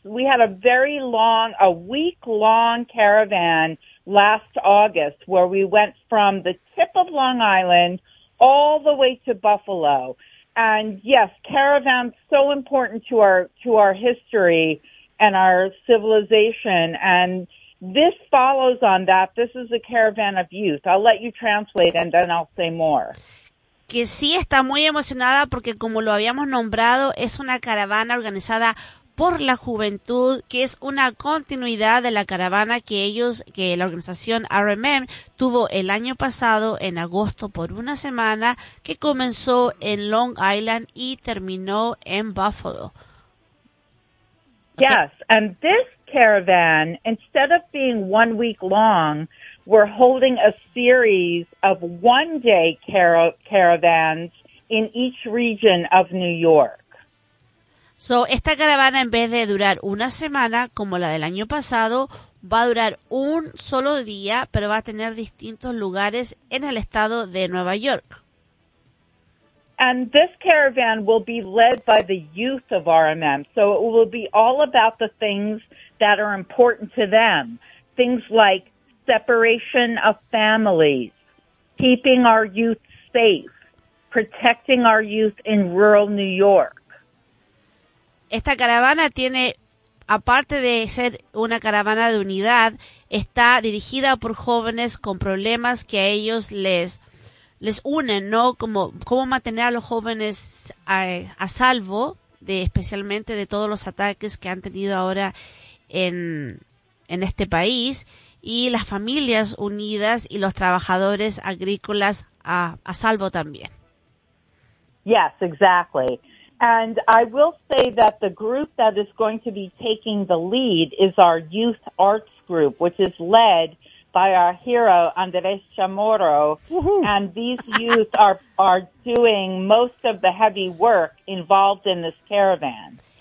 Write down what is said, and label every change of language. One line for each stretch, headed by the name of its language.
English: We had a week long caravan last August where we went from the tip of Long Island all the way to Buffalo. And yes, caravans so important to our history and our civilization. And this follows on that. This is a caravan of youth. I'll let you translate and then I'll say more.
Spanish: Que sí, está muy emocionada porque como lo habíamos nombrado, es una caravana organizada por la juventud, que es una continuidad de la caravana que la organización RMM tuvo el año pasado en agosto por una semana, que comenzó en Long Island y terminó en Buffalo.
English: Okay. Yes, and this caravan, instead of being 1 week long, we're holding a series of one-day caravans in each region of New York.
Spanish: So, esta caravana, en vez de durar una semana, como la del año pasado, va a durar un solo día, pero va a tener distintos lugares en el estado de Nueva York.
English: And this caravan will be led by the youth of RMM. So it will be all about the things that are important to them. Things like separation of families, keeping our youth safe, protecting our youth in rural New York.
Spanish: Esta caravana tiene, aparte de ser una caravana de unidad, está dirigida por jóvenes con problemas que a ellos les unen, ¿no? Cómo mantener a los jóvenes a salvo, especialmente de todos los ataques que han tenido ahora en este país, y las familias unidas y los trabajadores agrícolas a salvo también.
English: Yes, exactly. And I will say that the group that is going to be taking the lead is our youth arts group, which is led by our hero, Andres Chamorro. Woo-hoo. And these youth are doing most of the heavy work involved in this caravan.